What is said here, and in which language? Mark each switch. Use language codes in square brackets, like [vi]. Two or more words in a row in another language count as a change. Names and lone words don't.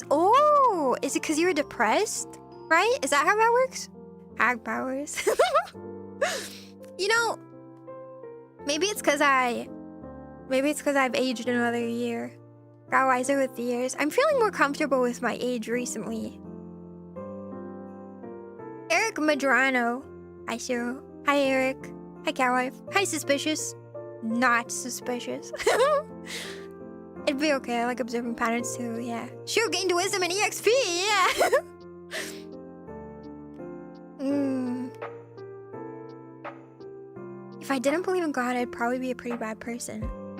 [en] Oh, is it because you were depressed? Right? Is that how that works? Hag powers. You know, maybe it's because I've aged another year. Got wiser with the years. I'm feeling more comfortable with my age recently. Eric Madrano. Hi, Shiro. Hi, Eric. Hi, catwife. Hi, suspicious. Not suspicious. It'd be okay. I like observing patterns too, yeah. Shiro gained wisdom and EXP, yeah. If I didn't believe in God, I'd probably be a pretty bad person.